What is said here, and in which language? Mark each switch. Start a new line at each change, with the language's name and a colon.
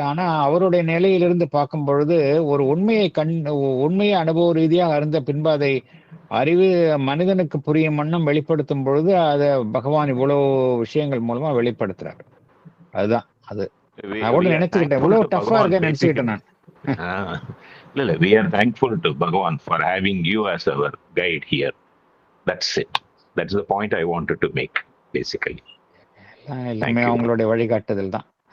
Tamil: ஆனா அவருடைய நிலையிலிருந்து பார்க்கும் பொழுது ஒரு உண்மையை அனுபவ ரீதியாக அறிந்த பின்பு அதை அறிவு மனிதனுக்கு புரியும் வண்ணம் வெளிப்படுத்தும் பொழுது அதை பகவான் இவ்வளவு விஷயங்கள் மூலமா வெளிப்படுத்துறாரு. அதுதான் அது. நான் கூட நினைச்சுக்கிட்டேன் இவ்வளவு டஃபா இருக்க நினைச்சுக்கிட்டேன் நான். இல்ல
English: we are thankful to Bhagavan for having you as our guide here. That's it. That's the point I wanted to make basically.
Tamil: எல்லாமே அவங்களுடைய வழிகாட்டுதல் தான்.